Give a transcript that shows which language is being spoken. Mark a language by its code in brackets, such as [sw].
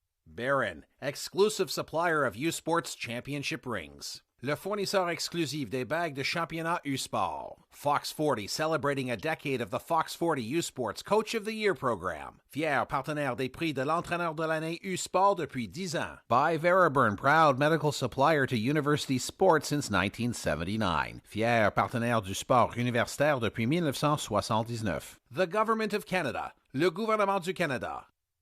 [en] Barron, exclusive supplier of U-Sports championship rings. [fr] Le fournisseur exclusif des bagues de championnat U-Sport. [en] Fox 40, celebrating a decade of the Fox 40 U-Sports Coach of the Year program. [fr] Fier partenaire des prix de l'entraîneur de l'année U-Sport depuis 10 ans. [en] By Veraburn, proud medical supplier to university sports since 1979. [fr] Fier partenaire du sport universitaire depuis 1979. [en] The Government of Canada. [fr] Le gouvernement du Canada.